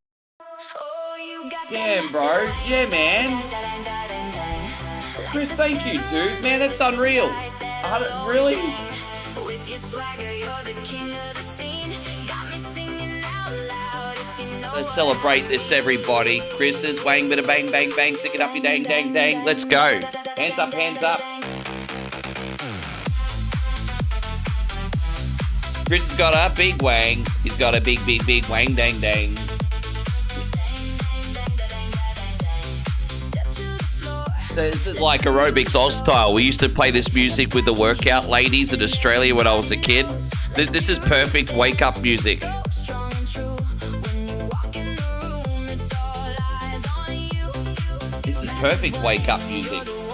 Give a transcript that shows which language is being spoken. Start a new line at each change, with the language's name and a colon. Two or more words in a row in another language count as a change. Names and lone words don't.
English: Damn, bro. Yeah, man. Chris, thank you, dude. Man, that's unreal. Really? Let's celebrate this, everybody. Chris is Wang, bada bang, bang, bang. Stick it up your dang, dang, dang. Let's go. Hands up, hands up. Chris has got a big wang. He's got a big wang dang dang. This is like aerobics Oz style. We used to play this music with the workout ladies in Australia when I was a kid. This is perfect wake up music. This is perfect wake up music.